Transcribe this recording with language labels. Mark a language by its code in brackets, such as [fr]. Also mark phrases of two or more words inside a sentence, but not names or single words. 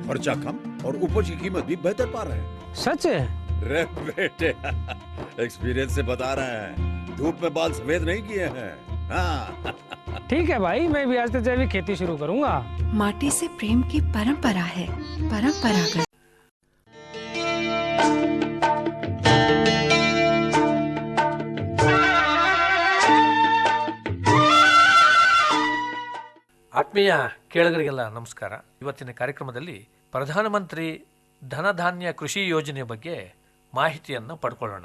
[hi] खर्चा कम और उपज की कीमत भी बेहतर पा रहे हैं. सच है? रे बेटे, एक्सपीरियंस से बता रहे हैं, धूप में बाल सफेद नहीं किए हैं. हाँ. ठीक है भाई, मैं भी आज से जैविक खेती शुरू करूंगा. माटी से प्रेम की परंपरा है, परंपरागत. [kn] ಆತ್ಮೀಯ ಕೇಳುಗರಿಗೆಲ್ಲ ನಮಸ್ಕಾರ. ಇವತ್ತಿನ ಕಾರ್ಯಕ್ರಮದಲ್ಲಿ ಪ್ರಧಾನಮಂತ್ರಿ ಧನಧಾನ್ಯ ಕೃಷಿ ಯೋಜನೆ ಬಗ್ಗೆ ಮಾಹಿತಿಯನ್ನು ಪಡ್ಕೊಳ್ಳೋಣ.